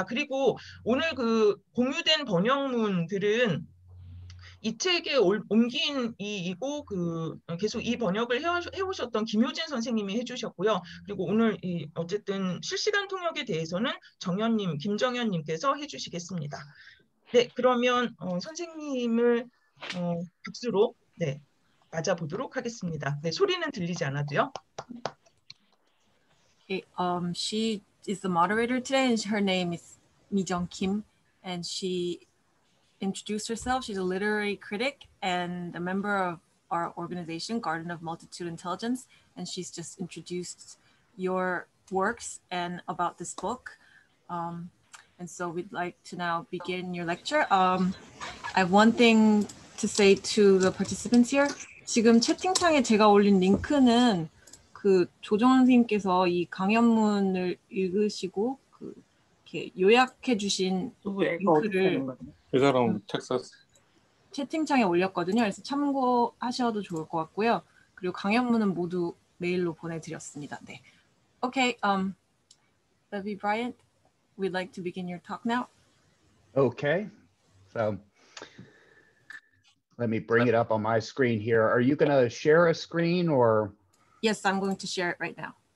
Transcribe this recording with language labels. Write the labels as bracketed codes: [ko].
[ko] 그리고 오늘 공유된 번역문들은 이 책에 옮긴 이고 계속 이 번역을 해오셨던 김효진 선생님이 해주셨고요. 그리고 오늘 어쨌든 실시간 통역에 대해서는 김정현님께서 해주시겠습니다. 네, 그러면 선생님을 박수로 맞아보도록 하겠습니다. 네, 소리는 들리지 않아도요. [en] Okay, she is the moderator today, and her name is Mi-jung Kim, and she introduced herself. She's a literary critic and a member of our organization, Garden of Multitude Intelligence, and she's just introduced your works and about this book. And so we'd like to now begin your lecture. I have one thing to say to the participants here. [ko] 지금 채팅창에 제가 올린 링크는 조정원 선생님께서 이 강연문을 읽으시고 이렇게 요약해 주신 링크를 이 사람 텍사스 채팅창에 올렸거든요. 그래서 참고하셔도 좋을 것 같고요. 그리고 강연문은 모두 메일로 보내드렸습니다. 네. [en] Okay, Levy Bryant, we'd like to begin your talk now. Okay, so let me bring it up on my screen here. Are you going to share a screen or? Yes, I'm going to share it right now.